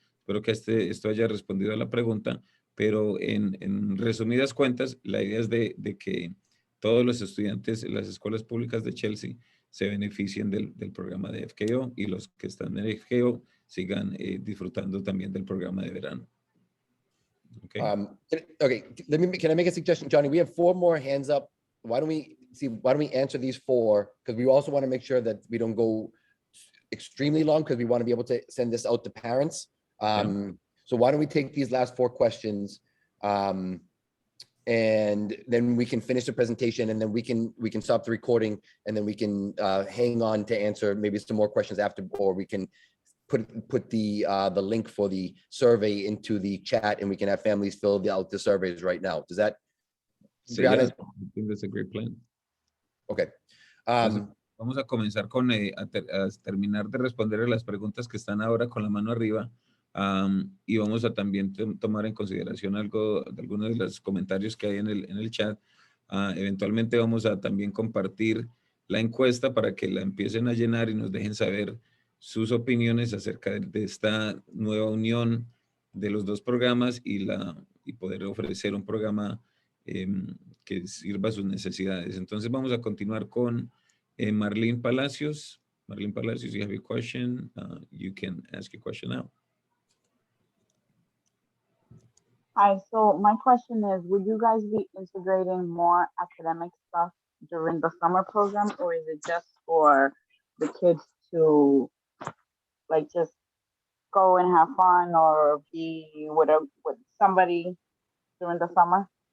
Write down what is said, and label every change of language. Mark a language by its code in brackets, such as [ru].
[es] Espero que esto haya respondido a la pregunta, pero en resumidas cuentas, la idea es de que todos los estudiantes en las escuelas públicas de Chelsea se beneficien del programa de FKO y los que están en FKO sigan disfrutando también del programa de verano. [en] Okay. Can I make a suggestion, Johnny? We have 4 more hands up. Why don't we answer these 4? Because we also want to make sure that we don't go extremely long because we want to be able to send this out to parents. So why don't we take these last 4 questions and then we can finish the presentation and then we can stop the recording and then we can hang on to answer maybe some more questions after, or we can put the link for the survey into the chat and we can have families fill out the surveys right now. Does that? So yeah, I think that's a great plan. Okay. [es] Vamos a comenzar con a terminar de responder las preguntas que están ahora con la mano arriba. Y vamos a también tomar en consideración algo de algunos de los comentarios que hay en el chat. Eventualmente vamos a también compartir la encuesta para que la empiecen a llenar y nos dejen saber sus opiniones acerca de esta nueva unión de los dos programas y poder ofrecer un programa que sirva a sus necesidades. Entonces vamos a continuar con Marlene Palacios. [en] Marlene Palacios, you have a question. You can ask your question now. Hi, so my question is, would you guys be integrating more academic stuff during the summer program, or is it just for the kids to like just go and have fun or be with somebody during the summer?